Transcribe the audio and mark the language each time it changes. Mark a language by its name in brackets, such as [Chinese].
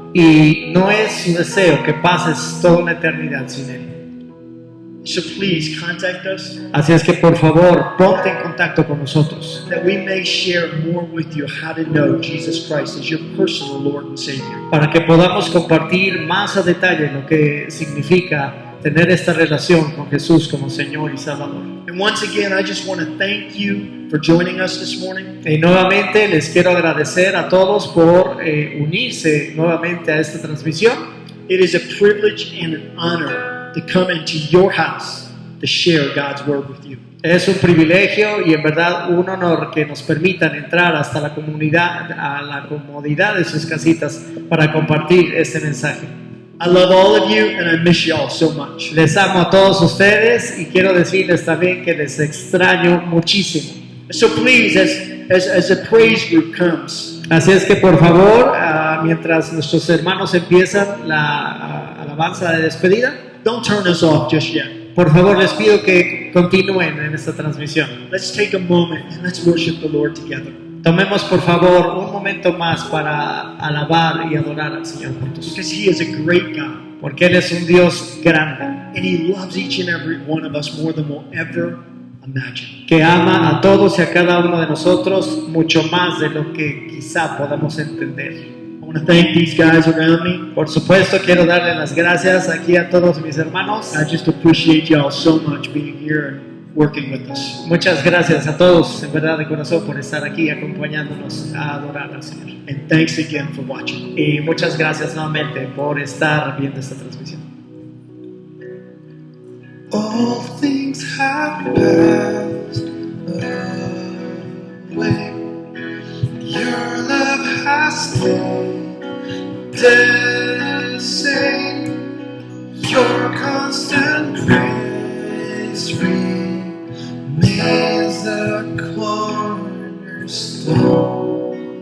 [Spanish] y no es su deseo que pases toda una eternidad sin Él. [English] So please contact us [Spanish] Así es que por favor, ponte en contacto con nosotros [English] that we may share more with you how to know Jesus Christ as your personal Lord and Savior. [Spanish] para que podamos compartir más a detalle lo que significa tener esta relación con Jesús como Señor y Salvador. [English] And once again, I just want to thank you for joining us this morning. [Spanish] Y nuevamente les quiero agradecer a todos por unirse nuevamente a esta transmisión. [English] It is a privilege and an honor to come into your house to share God's Word with you. [Spanish] Es un privilegio y en verdad un honor que nos permitan entrar hasta la comunidad, a la comodidad de sus casitas para compartir este mensaje. [English] I love all of you and I miss you all so much. [Spanish] Les amo a todos ustedes y quiero decirles también que les extraño muchísimo. [English] So please, as the praise group comes, [Spanish] Así es que por favor, mientras nuestros hermanos empiezan la alabanza de despedida, [English] don't turn us off just yet. [Spanish] por favor les pido que continúen en esta transmisión. [English] Let's take a moment and let's worship the Lord together. [Spanish] Tomemos por favor un momento más para alabar y adorar al Señor juntos. [English] Because He is a great God. [Spanish] Porque Él es un Dios grande, [English] And He loves each and every one of us more than we'll ever imagine. [Spanish] que ama a todos y a cada uno de nosotros mucho más de lo que quizá podamos entender. [English] I want to thank these guys around me. [Spanish] Por supuesto, quiero darle las gracias aquí a todos mis hermanos. [English] I just appreciate y'all so much being here and working with us. [Spanish] Muchas gracias a todos, en verdad de corazón, por estar aquí acompañándonos a adorar al Señor. [English] And thanks again for watching. [Spanish] Y muchas gracias nuevamente por estar viendo esta transmisión. [English] All things have passed away. Your love has stayed the same. Your constant grace remains the cornerstone.